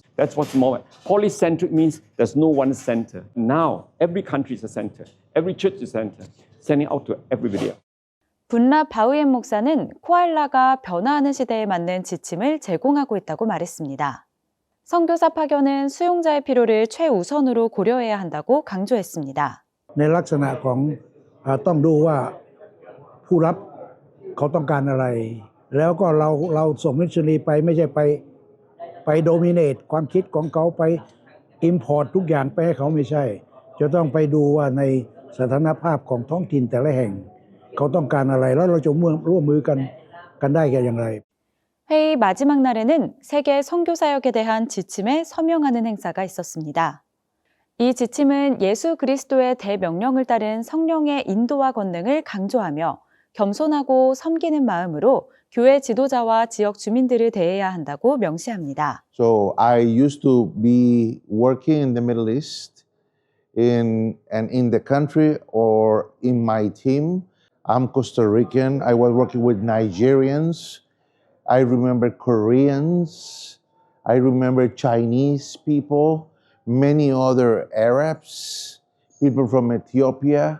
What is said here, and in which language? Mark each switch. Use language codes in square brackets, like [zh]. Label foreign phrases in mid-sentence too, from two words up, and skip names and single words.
[en] That's what's more. Polycentric means there's no one center. Now, every country is a center. Every church is a center, sending out to everybody else. [ko] 분라 바우옌 목사는 코알라가 변화하는 시대에 맞는 지침을 제공하고 있다고 말했습니다. 선교사 파견은 수용자의 필요를 최우선으로 고려해야 한다고 강조했습니다. [th] ในลักษณะของต้องดูว่าผู้รับเขาต้องการอะไรแล้วก็เราส่งมิชชันนารีไปไม่ใช่ไปโดมิเนตความคิดของเขาไปอิมพอร์ตทุกอย่างไปให้เขาไม่ใช่จะต้องไปดูว่าในสถานภาพของท้องถิ่นแต่ละแห่งเขาต้องการอะไรแล้วเราจะร่วมมือกันได้กันอย่างไร [ko] 회의 마지막 날에는 세계 선교 사역에 대한 지침에 서명하는 행사가 있었습니다. 이 지침은 예수 그리스도의 대명령을 따른 성령의 인도와 권능을 강조하며 겸손하고 섬기는 마음으로 교회 지도자와 지역 주민들을 대해야 한다고 명시합니다. [en] So I used to be working in the Middle East in the country or in my team. I'm Costa Rican. I was working with Nigerians. I remember Koreans. I remember Chinese people, many other Arabs, people from Ethiopia.